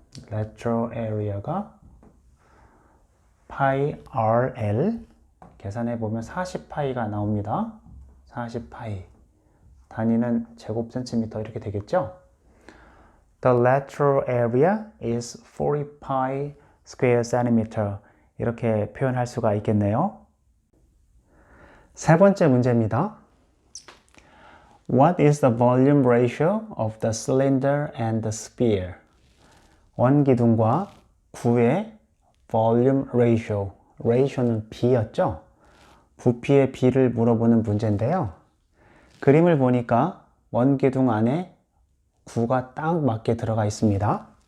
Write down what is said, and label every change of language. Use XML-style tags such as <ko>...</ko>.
<ko>lateral area가 파이 RL, 계산해보면 40파이가 나옵니다. 40파이. 단위는 제곱센티미터 이렇게 되겠죠?</ko> <en>The lateral area is 40 pi square centimeter.</en> <ko>이렇게 표현할 수가 있겠네요. 세 번째 문제입니다.</ko> <en>What is the volume ratio of the cylinder and the sphere?</en> <ko>원기둥과 구의 volume ratio, ratio는 비였죠? 부피의 비를 물어보는 문제인데요. 그림을 보니까 원기둥 안에 구가 딱 맞게 들어가 있습니다.</ko>